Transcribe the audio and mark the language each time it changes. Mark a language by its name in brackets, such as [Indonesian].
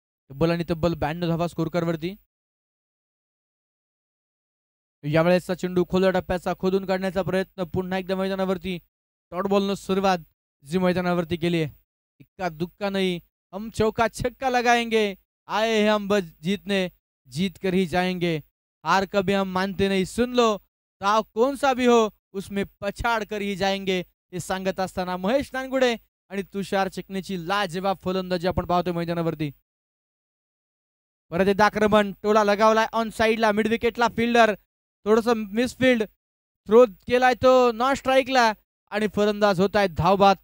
[Marathi] तब्बल आणि तब्बल 92 धावा स्कोर कार्डवरती. यावेळेसचा चेंडू खोल्या टप्प्याचा खोदून काढण्याचा प्रयत्न पुन्हा एकदा मैदानावरती. डॉट बॉलनं सुरुवात जी मैदानावरती केली आहे. [Hindi] इक्का दुक्का नहीं, हम चौका छक्का लगाएंगे. आए हैं हम बस जीतने, जीत कर ही जाएंगे. हार कभी हम मानते नहीं, सुन लो दाव कौन सा भी हो उसमें पछाड कर ही जाएंगे. [Marathi] हे सांगत असताना महेश नानगुडे आणि तुषार चिकणेची लाजवाब फलंदाजी आपण पाहतोय मैदानावरती. परत एकदा आक्रमण. टोला लगावलाय ऑन साइडला. मिड विकेटला फिल्डर थोडस मिसफिल्ड थ्रो केलाय तो नॉन स्ट्राईकला आणि फलंदाज होत आहेत धावबाद.